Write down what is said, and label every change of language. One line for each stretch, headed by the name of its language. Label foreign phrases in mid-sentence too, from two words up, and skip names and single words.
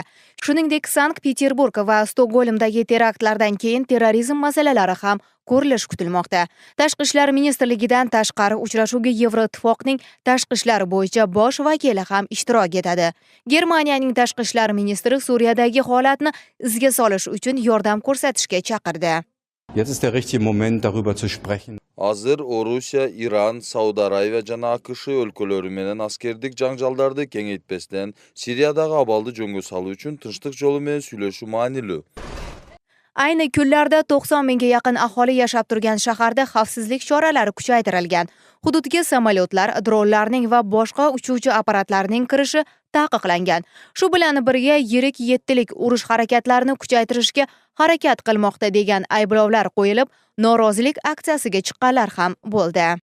Uzbek: Shuningdek, Sankt-Peterburg va Stokgolmdagi teraktlardan keyin terrorizm masalalari ham ko'rilish kutilmoqda. Tashqi ishlar ministrligidan tashqari uchrashuvga Yevroittifoqning tashqi ishlar bo'yicha bosh vakili ham ishtirok etadi. Germaniyaning tashqi ishlar ministri Suriyadagi holatni izga solish uchun yordam ko'rsatishga chaqirdi.
German: Jetzt ist der richtige Moment, darüber zu sprechen.
Kyrgyz: Азыр Орусия, Иран, Сауд Аравия жана АКШ өлкөлөрү менен аскердик жаңжалдарды кеңейтпестен Сириядагы абалды жөнгө салуу үчүн тынчтык жолу менен сүйлөшүү маанилүү.
Uzbek: Ayni kunlarda 90 mingga yaqin aholi yashab turgan shaharda xavfsizlik choralari kuchaytirilgan. Hududga samolyotlar, dronlarning va boshqa uchuvchi apparatlarning kirishi taqiqlangan. Shu bilan birga yirik 7lik urush harakatlarini kuchaytirishga harakat qilmoqda degan ayblovlar qo'yilib, norozilik aksiyasiga chiqqanlar ham bo'ldi.